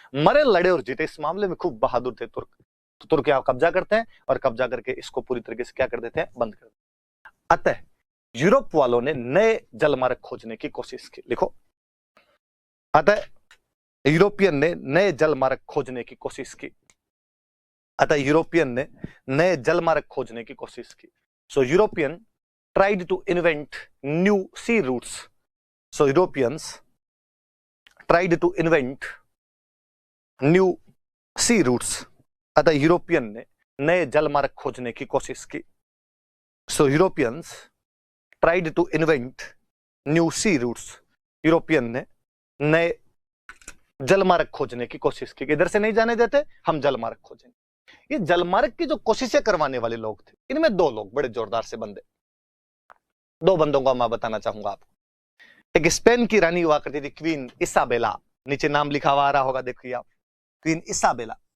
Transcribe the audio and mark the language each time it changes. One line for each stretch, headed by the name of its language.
Hindi: मरे लड़े और जीते, इस मामले में खूब बहादुर थे तुर्क। तो तुर्क यहाँ कब्जा करते हैं और कब्जा करके इसको पूरी तरीके से क्या कर देते हैं? बंद कर देते हैं। अतः यूरोप वालों ने नए जलमार्ग खोजने की कोशिश की। लिखो, अतः यूरोपियन ने नए जलमार्ग खोजने की कोशिश की। अतः यूरोपियन ने नए जलमार्ग खोजने की कोशिश की।
English: So European tried to invent new sea routes. So Europeans tried to invent new sea routes.
Hindi: अतः यूरोपियन ने नए जलमार्ग खोजने की कोशिश की।
English: So Europeans tried to invent new sea routes.
Hindi: European ने नए जलमार्ग खोजने की कोशिश की कि इधर से नहीं जाने देते, हम जलमार्ग खोजेंगे। ये जलमार्ग की जो कोशिशें करवाने वाले लोग थे, इनमें दो लोग बड़े जोरदार से बंदे, दो बंदों का मैं बताना चाहूंगा आपको। एक स्पेन की रानी हुआ करती थी, क्वीन इसाबेला। नीचे नाम लिखा हुआ आ रहा होगा, देखिए आप, क्वीन इसाबेला।